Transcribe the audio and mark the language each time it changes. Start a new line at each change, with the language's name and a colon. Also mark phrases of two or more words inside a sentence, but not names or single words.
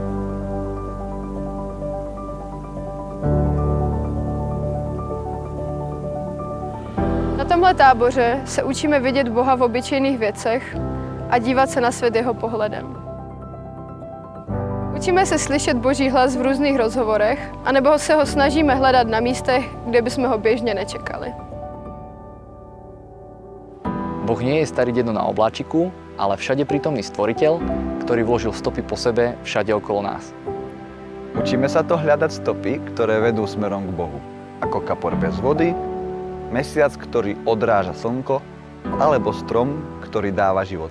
Czech: Na tomhle táboře se učíme vidět Boha v obyčejných věcech a dívat se na svět jeho pohledem. Učíme se slyšet Boží hlas v různých rozhovorech, anebo se ho snažíme hledat na místech, kde bychom ho běžně nečekali.
Slovak: Boh nie je starý dedo na obláčiku, ale všade prítomný stvoriteľ, ktorý vložil stopy po sebe všade okolo nás. Učíme sa to hľadať stopy, ktoré vedú smerom k Bohu, ako kapor bez vody, mesiac, ktorý odráža slnko, alebo strom, ktorý dáva život.